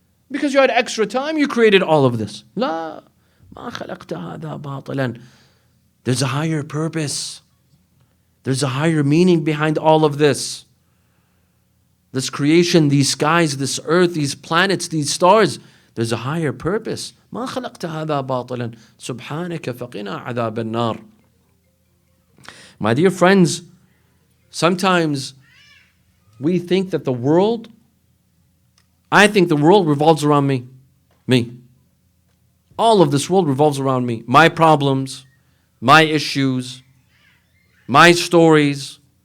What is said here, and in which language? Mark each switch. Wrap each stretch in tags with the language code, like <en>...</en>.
<en>Because you had extra time, you created all of this.</en> <ar>لا ما خلقت هذا باطلا.</ar> <en>There's a higher purpose. There's a higher meaning behind all of this. This creation, these skies, this earth, these planets, these stars, there's a higher purpose.</en> <ar>ما خلقت هذا باطلا سبحانك فقنا عذاب النار.</ar> <en>My dear friends, sometimes we think that the world, I think the world revolves around me. Me. All of this world revolves around me. My problems, my issues, my stories.</en>